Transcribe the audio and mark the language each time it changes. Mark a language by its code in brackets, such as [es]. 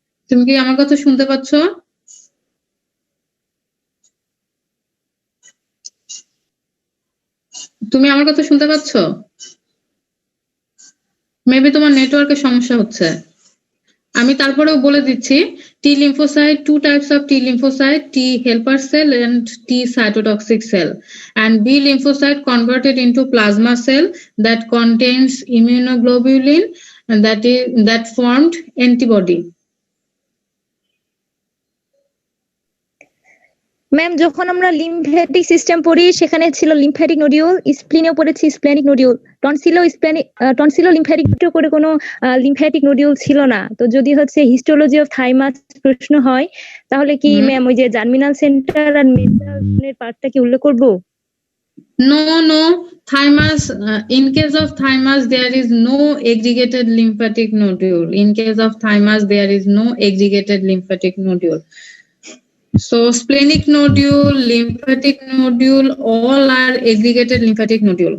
[bn] তুমি কি আমার কথা শুনতে পাচ্ছ? তুমি আমার কথা শুনতে পাচ্ছ? মেবি তোমার নেটওয়ার্কের সমস্যা হচ্ছে। আমি তারপরেও বলে দিচ্ছি [en] T lymphocyte, two types of T lymphocyte, T helper cell and T cytotoxic cell. And B lymphocyte converted into plasma cell that contains immunoglobulin and that formed antibody. [bn] Ma'am যখন আমরা লিম্ফ্যাটিক সিস্টেম পড়ি সেখানে ছিল lymphatic nodule, স্প্লিনেও পড়েছি splenic nodule, টনসিলো lymphatic করে কোনো lymphatic nodule ছিল না। তো যদি হচ্ছে হিস্টোলজি অফ থাইমাস প্রশ্ন হয় তাহলে কি ম্যাম ওই যে জার্মিনাল সেন্টার আর মেন্টালের পার্টটা কি উল্লেখ করব? [en] No, thymus, in case of thymus, there is no aggregated lymphatic nodule. In case of thymus, there is no aggregated lymphatic nodule. So splenic nodule, lymphatic nodule, all are aggregated lymphatic nodule.